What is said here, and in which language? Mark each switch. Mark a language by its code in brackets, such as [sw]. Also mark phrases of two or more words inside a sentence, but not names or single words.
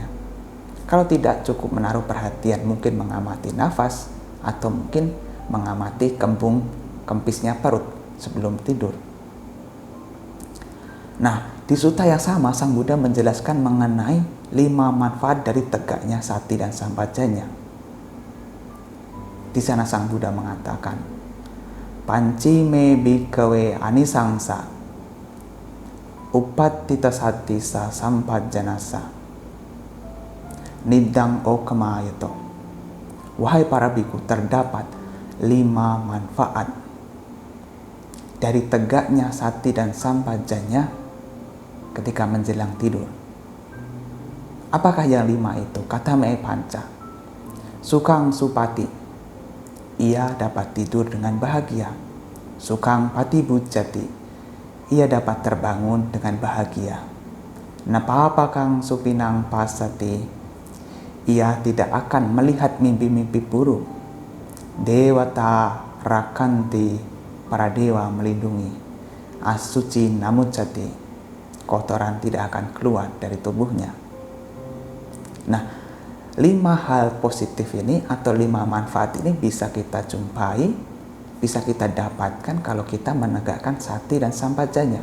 [id] Kalau tidak cukup menaruh perhatian, mungkin mengamati nafas atau mungkin mengamati kempisnya perut sebelum tidur. Nah, di sutta yang sama Sang Buddha menjelaskan mengenai 5 manfaat dari tegaknya sati dan sampajanya. Di sana Sang Buddha mengatakan, [pi] Panci me bhikkhave anisangsa upattita satisa sampajjanasa niddang okamayato. [id] Wahai para biku, terdapat 5 manfaat dari tegaknya sati dan sampajanya ketika menjelang tidur. Apakah yang 5 itu? [pi] Kata me panca. Sukang supati. [id] Ia dapat tidur dengan bahagia. [pi] Sukang patibujjati. [id] Ia dapat terbangun dengan bahagia. [pi] Napapakang supinang pasati. [id] Ia tidak akan melihat mimpi-mimpi buruk. [pi] Dewata rakanti. [id] Para dewa melindungi. [pi] Asuci namucati. [id] Kotoran tidak akan keluar dari tubuhnya. Nah, 5 hal positif ini atau 5 manfaat ini bisa kita jumpai, bisa kita dapatkan kalau kita menegakkan sati dan sampajanya.